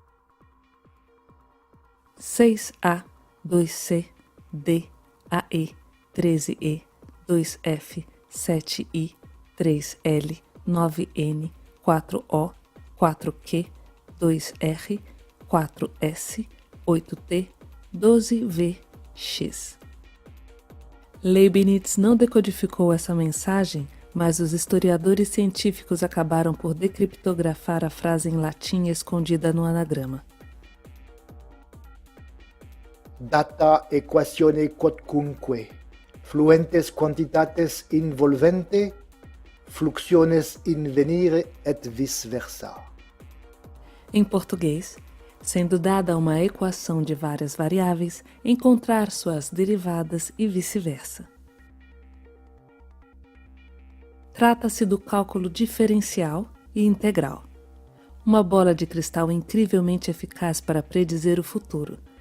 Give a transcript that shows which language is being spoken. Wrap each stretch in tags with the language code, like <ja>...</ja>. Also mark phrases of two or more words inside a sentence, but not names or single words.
<pt>6A, 2C, D, AE, 13E, 2F, 7I, 3L, 9N, 4O, 4Q, 2R, 4S, 8T, 12VX. Leibniz não decodificou essa mensagem, mas os historiadores científicos acabaram por decriptografar a frase em latim escondida no anagrama.</pt> <la>Data equatione quodcunque, fluentes quantitates involvente, fluxiones invenire et vice-versa.</la> <pt>Em português, sendo dada uma equação de várias variáveis, encontrar suas derivadas e vice-versa. Trata-se do cálculo diferencial e integral, uma bola de cristal incrivelmente eficaz para predizer o futuro.</pt>